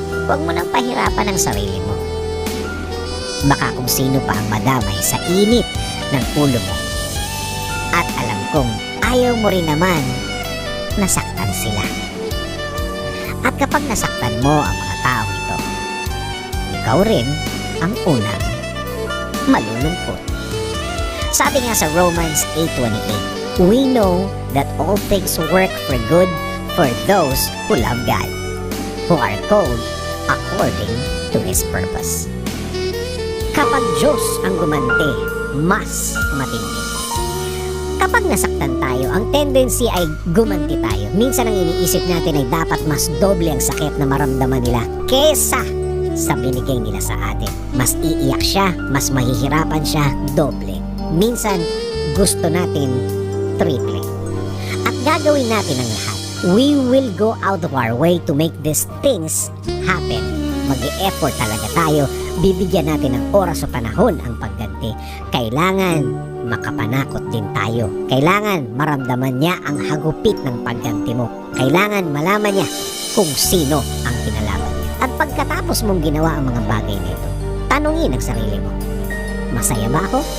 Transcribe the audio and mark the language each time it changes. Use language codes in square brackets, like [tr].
[tl] Huwag mo nang pahirapan ang sarili mo. Baka kung sino pa ang madamay sa init ng ulo mo. At alam kong ayaw mo rin naman nasaktan sila. At kapag nasaktan mo ang mga taong ito, ikaw rin ang unang malulungkot. Sabi nga sa [en] Romans 8:28, we know that all things work for good for those who love God, who are called according to His purpose. [tl] Kapag Diyos ang gumanti, mas matindi. Kapag nasaktan tayo, ang tendency ay gumanti tayo. Minsan ang iniisip natin ay dapat mas doble ang sakit na maramdaman nila kesa sa binigay nila sa atin. Mas iiyak siya, mas mahihirapan siya, doble. Minsan, gusto natin triple. At gagawin natin ang lahat. [en] We will go out of our way to make these things happen. [tl] Mag-e-effort talaga tayo, bibigyan natin ng oras o panahon ang pagganti. Kailangan makapanakot din tayo. Kailangan maramdaman niya ang hagupit ng pagganti mo. Kailangan malaman niya kung sino ang kinalaban niya. At pagkatapos mong ginawa ang mga bagay na ito, tanungin ang sarili mo, masaya ba ako?